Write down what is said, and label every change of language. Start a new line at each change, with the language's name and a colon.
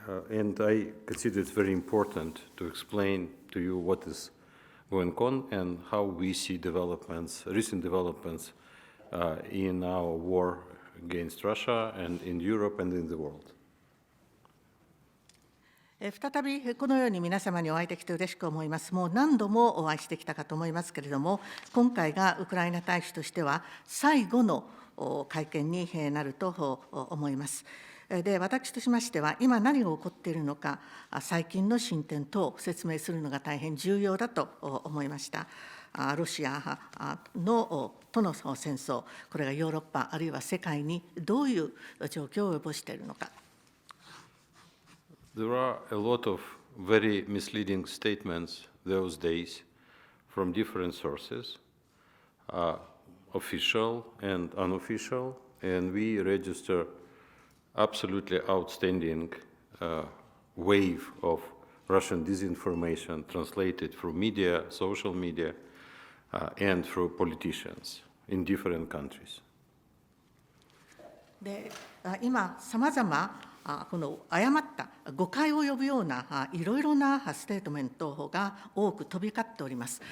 English: And I consider it very important to explain to you what is going on and how we see developments, recent developments in our war against Russia and in Europe and in the world.
Japanese: 再びこのように皆様にお会いできて嬉しく思います。もう何度もお会いしてきたかと思いますけれども、今回がウクライナ大使としては最後の会見になると思います。で、私としましては、今何が起こっているのか、最近の進展等を説明するのが大変重要だと思いました。ロシアとの戦争、これがヨーロッパ、あるいは世界にどういう状況を及ぼしているのか。
English: There are a lot of very misleading statements those days from different sources, official and unofficial, and we register absolutely outstanding wave of Russian disinformation translated through media, social media, and through politicians in different countries.
Japanese: で、今さまざまこの誤った誤解を呼ぶようないろいろなステートメントが多く飛び交っております。